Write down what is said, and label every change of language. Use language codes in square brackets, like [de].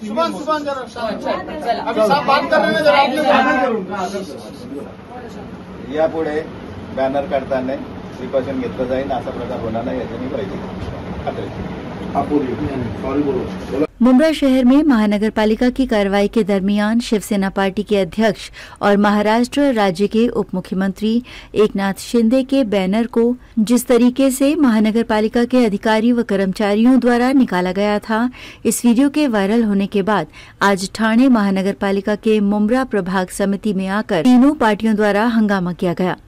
[hi] सुभान जरा अभी साहब बात कर रहे हैं जरा. [mr] यापुढे बॅनर काढताना प्रिकॉशन घेतलं जाईल, असा प्रकार होणार नाही याची मी खात्री. [hi] सॉरी बोलो. मुंब्रा शहर में महानगर पालिका की कार्रवाई के दरमियान शिवसेना पार्टी के अध्यक्ष और महाराष्ट्र राज्य के उप मुख्यमंत्री एकनाथ शिंदे के बैनर को जिस तरीके से महानगर पालिका के अधिकारी व कर्मचारियों द्वारा निकाला गया था, इस वीडियो के वायरल होने के बाद आज ठाणे महानगर पालिका के मुंब्रा प्रभाग समिति में आकर तीनों पार्टियों द्वारा हंगामा किया गया.